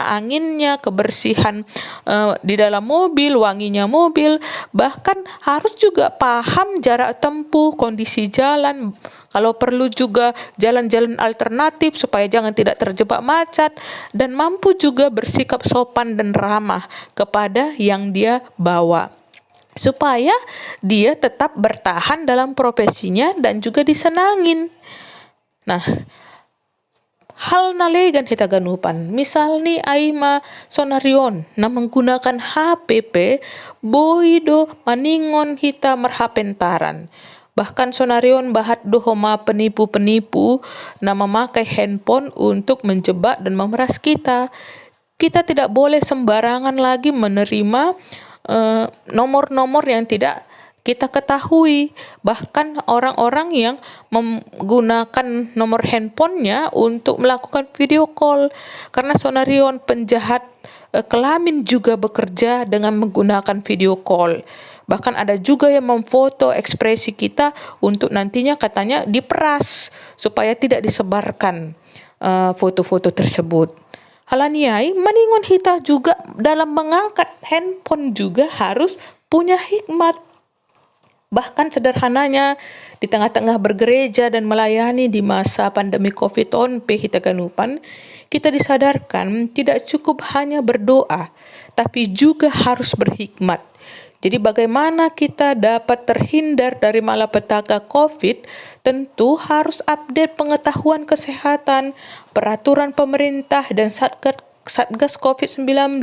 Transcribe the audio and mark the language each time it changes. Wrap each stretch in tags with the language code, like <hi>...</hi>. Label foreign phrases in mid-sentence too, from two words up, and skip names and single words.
<id>anginnya, kebersihan di dalam mobil, wanginya mobil, bahkan harus juga paham jarak tempuh, kondisi jalan, kalau perlu juga jalan-jalan alternatif supaya jangan tidak terjebak macet, dan mampu juga bersikap sopan dan ramah kepada yang dia bawa, supaya dia tetap bertahan dalam profesinya dan juga disenangin.</id> <bts>Nah, hal nalegan hita ganupan. Misal ni aima sonarion na</bts> <id>menggunakan HPP</id> <bts>boido maningon hita marhapentaran.</bts> <id>Bahkan</id> <bts>sonarion bahat dohoma</bts> <id>penipu-penipu na memakai handphone untuk menjebak dan memeras kita. Kita tidak boleh sembarangan lagi menerima nomor-nomor yang tidak kita ketahui. Bahkan orang-orang yang menggunakan nomor handphonenya untuk melakukan video call. Karena sonarion penjahat kelamin juga bekerja dengan menggunakan video call. Bahkan ada juga yang memfoto ekspresi kita untuk nantinya katanya diperas supaya tidak disebarkan foto-foto tersebut.</id> <bts>Halaniai maningon hita</bts> <id>juga dalam mengangkat handphone juga harus punya hikmat. Bahkan sederhananya di tengah-tengah bergereja dan melayani di masa pandemi COVID-19</id> <bts>hita ganupan,</bts> <id>kita disadarkan tidak cukup hanya berdoa, tapi juga harus berhikmat. Jadi bagaimana kita dapat terhindar dari malapetaka COVID, tentu harus update pengetahuan kesehatan, peraturan pemerintah dan Satgas COVID-19.</id>